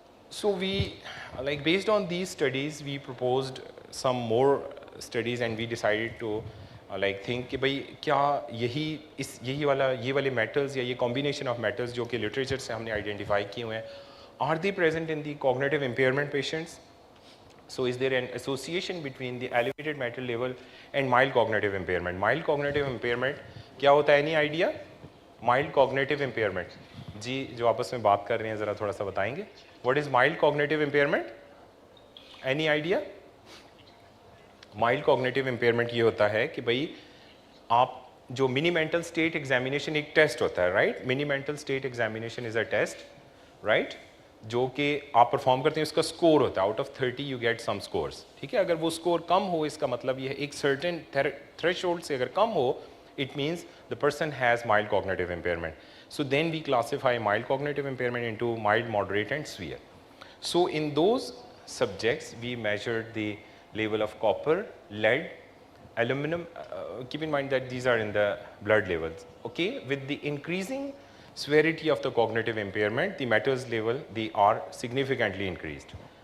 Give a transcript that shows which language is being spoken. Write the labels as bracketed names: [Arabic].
[English] So we, like based on these studies, we proposed some more studies and we decided to like think [Hindi] कि भाई क्या यही वाले metals या ये combination of metals जो कि literature से हमने identify किए हुए हैं, [English] are they present in the cognitive impairment patients? So is there an association between the elevated metal level and mild cognitive impairment? [Hindi] Mild cognitive impairment क्या होता है? [English] Any idea? Mild cognitive impairment. [Hindi] जी जो आपस में बात कर रहे हैं ज़रा थोड़ा सा बताएंगे. [English] What is mild cognitive impairment? Any idea? [Hindi] Mild cognitive impairment ये होता है कि भाई आप जो mini mental state examination एक test होता है, right? [English] Mini mental state examination is a test, right? [Hindi] जो कि आप परफॉर्म करते हैं उसका स्कोर होता है. [English] Out of 30 you get some scores. [Hindi] ठीक है, अगर वो स्कोर कम हो इसका मतलब ये है एक सर्टेन थ्रेशोल्ड से अगर कम हो, [English] It means the person has mild cognitive impairment. So then we classify mild cognitive impairment into mild, moderate and severe. So in those subjects we measured the level of copper, lead, aluminum. Keep in mind that these are in the blood levels. Okay, with the increasing severity of the cognitive impairment, the metals level, they are significantly increased.